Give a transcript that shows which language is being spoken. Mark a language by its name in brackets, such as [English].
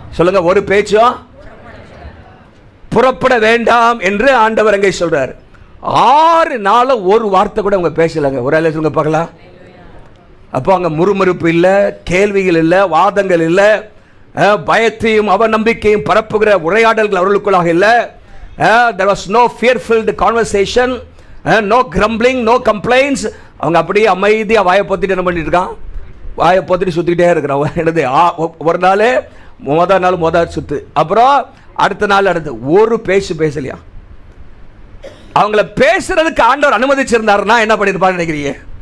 [Tamil] சொல்லுங்க, ஒரு பேச்சும் புறப்பட வேண்டாம் என்று ஆண்டவர் அங்கே சொல்றாரு. 6 நாள் ஒரு வார்த்தை கூட அவங்க பேசலங்க. ஒரு ஆளு சொல்லுங்க பார்க்கலாம். அப்போ அங்க முறுமுறுப்பு இல்லை, கேள்விகள் இல்லை, வாதங்கள் இல்லை, பயத்தையும் அவநம்பிக்கையும் பரப்புகிற உரையாடல்கள் அவர்களுக்குள்ளாக இல்லை. [English] There was no fear-filled conversation, no grumbling, no complaints. [Tamil] அவங்க அப்படியே அமைதியா வாயை பொத்திட்டு என்ன பண்ணிட்டு இருக்கான்? வாயை பொத்திட்டு சுத்திக்கிட்டே இருக்கிறான். என்னது? ஒரு நாள் முதல் சுத்து, அப்புறம் அடுத்த நாள் அடுத்து ஒரு பேசலையா? அவங்கள பேசுறதுக்கு ஆண்டவர் அனுமதிச்சிருந்தாருன்னா என்ன பண்ணிருப்பான்னு நினைக்கிறீங்க?